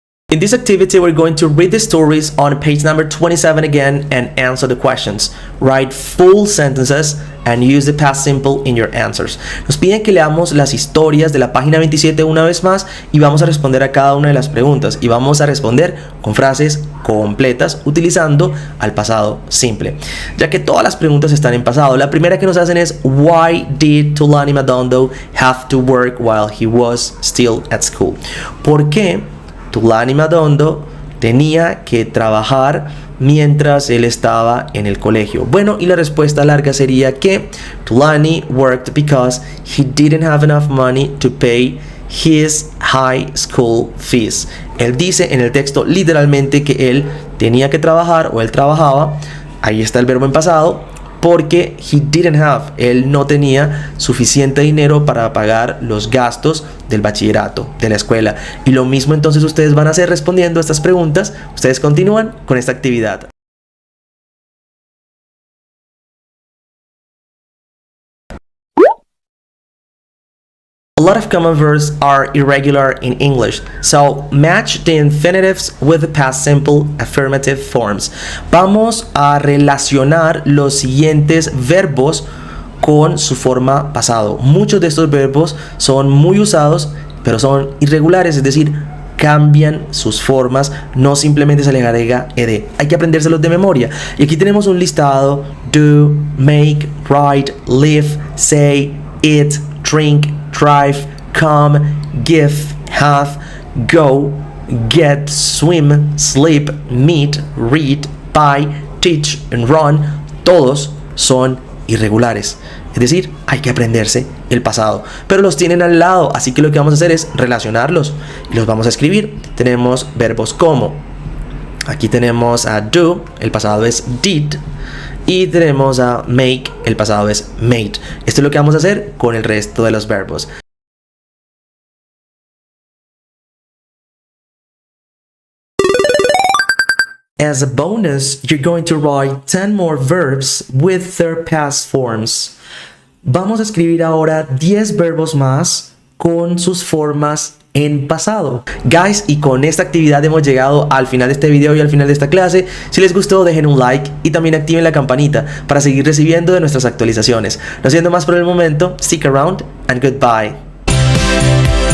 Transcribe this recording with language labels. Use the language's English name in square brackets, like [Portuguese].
[English] In this activity, we're going to read the stories on page number 27 again and answer the questions. Write full sentences and use the past simple in your answers. [Spanish] Nos piden que leamos las historias de la página 27 una vez más y vamos a responder a cada una de las preguntas y vamos a responder con frases completas utilizando al pasado simple. Ya que todas las preguntas están en pasado, la primera que nos hacen es [English] Why did Thulani Madondo have to work while he was still at school? [Spanish] ¿Por qué Thulani Madondo tenía que trabajar mientras él estaba en el colegio? Bueno, y la respuesta larga sería que [English] Thulani worked because he didn't have enough money to pay his high school fees. [Spanish] Él dice en el texto literalmente que él tenía que trabajar o él trabajaba, ahí está el verbo en pasado, porque [English] he didn't have, [Spanish] él no tenía suficiente dinero para pagar los gastos del bachillerato, de la escuela. Y lo mismo entonces ustedes van a hacer respondiendo a estas preguntas. Ustedes continúan con esta actividad. [English] A lot of common verbs are irregular in English, so match the infinitives with the past simple affirmative forms. [Spanish] Vamos a relacionar los siguientes verbos con su forma pasado. Muchos de estos verbos son muy usados, pero son irregulares, es decir, cambian sus formas, no simplemente se les agrega ed. Hay que aprendérselos de memoria. Y aquí tenemos un listado: [English] do, make, write, live, say, eat, drink, drive, come, give, have, go, get, swim, sleep, meet, read, buy, teach and run. [Spanish] Todos son irregulares, es decir, hay que aprenderse el pasado, pero los tienen al lado, así que lo que vamos a hacer es relacionarlos y los vamos a escribir. Tenemos verbos como, aquí tenemos a do, el pasado es did, y tenemos a make, el pasado es made. Esto es lo que vamos a hacer con el resto de los verbos. [English] As a bonus, you're going to write 10 more verbs with their past forms. [Spanish] Vamos a escribir ahora 10 verbos más con sus formas en pasado. Guys, y con esta actividad hemos llegado al final de este video y al final de esta clase. Si les gustó, dejen un like y también activen la campanita para seguir recibiendo de nuestras actualizaciones. No siendo más por el momento, [English] stick around and goodbye.